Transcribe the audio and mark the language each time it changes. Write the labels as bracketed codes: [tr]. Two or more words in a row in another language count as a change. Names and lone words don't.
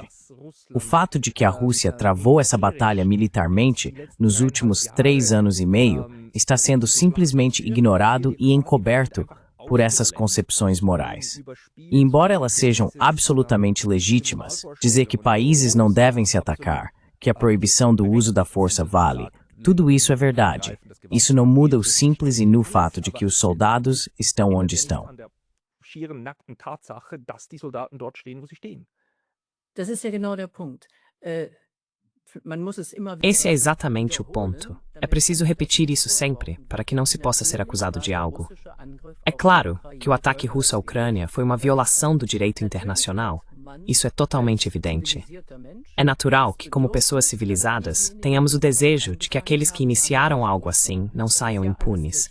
[pt] O fato de que a Rússia travou essa batalha militarmente nos últimos 3 anos e meio está sendo simplesmente ignorado e encoberto por essas concepções morais. E embora elas sejam absolutamente legítimas, dizer que países não devem se atacar, que a proibição do uso da força vale, tudo isso é verdade. Isso não muda o simples e nu fato de que os soldados estão onde estão. [de] Das ist ja genau der Punkt. [pt] Esse é exatamente o ponto. É preciso repetir isso sempre, para que não se possa ser acusado de algo. É claro que o ataque russo à Ucrânia foi uma violação do direito internacional. Isso é totalmente evidente. É natural que, como pessoas civilizadas, tenhamos o desejo de que aqueles que iniciaram algo assim não saiam impunes.